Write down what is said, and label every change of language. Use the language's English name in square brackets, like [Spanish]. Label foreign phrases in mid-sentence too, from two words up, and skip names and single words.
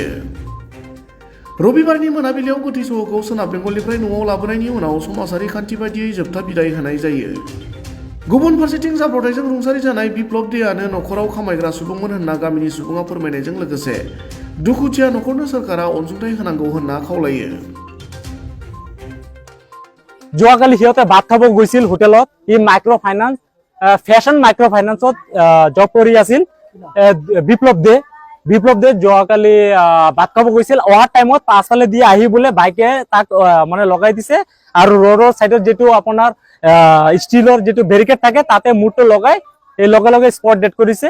[Bodo] रबिबारनि मोनाबिलियाव गोथै सह'खौ सोनाब बेंगलनिफ्राय न'आव लाबोनायनि उनाव समाजारि खान्थि बायदियै जोबथा बिदाय होनाय जायो। गुबुन फारसेथिं जाब्रबथायजों रुंसारि जानाय बिप्लब देआनो न'खराव खामायग्रा सुबुंमोन होनना गामिनि सुबुङा फोरमायनायजों लोगोसे दुखुथिया न'खरनो सोरखारा अनसुंथाइ होनांगौ होनना खावलायो। [Assamese] যোৱাকালি সিহঁতে ভাত খাব গৈছিল হোটেলত। ই [English] micro finance [Assamese] ফেশ্বন [English] micro finance [Assamese] জব কৰি আছিল বিপ্লৱ দে যোৱাকালি ভাত খাব গৈছিল। অহাৰ টাইমত পাছফালে দি আহি বোলে বাইকে তাক মানে লগাই দিছে আৰু ৰোডৰ চাইডত যিটো আপোনাৰ ষ্টীলৰ যিটো বেৰিকেড থাকে তাতে মূৰটো লগাই এই লগে লগে [English] spot dead [Assamese] কৰিছে।